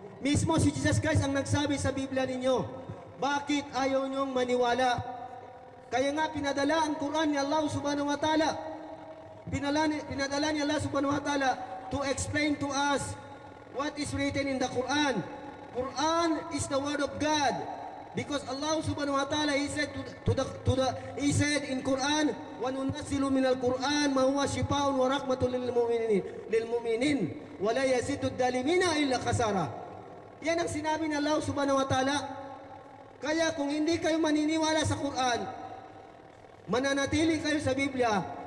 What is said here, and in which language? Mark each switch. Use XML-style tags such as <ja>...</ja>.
<tl>Mismo si Jesus Christ ang nagsabi sa Biblia ninyo, bakit ayaw niyong maniwala? Kaya nga pinadala ang Quran ni Allah subhanahu wa ta'ala. Pinadala ni</tl> <en>Allah subhanahu wa ta'ala to explain to us what is written in the Quran. Quran is the word of God. Because Allah subhanahu wa ta'ala, He said He said in Quran,</en> <ar>وَنُنَزِّلُ مِنَ الْقُرْآنِ مَا هُوَ شِفَاءٌ وَرَحْمَةٌ لِلْمُؤْمِنِينَ وَلَا يَزِيدُ الظَّالِمِينَ إِلَّا خَسَارًا.</ar> <tl>Yan ang sinabi ng Allah subhanahu wa ta'ala. Kaya kung hindi kayo maniniwala sa Quran, mananatili kayo sa Biblia.</tl>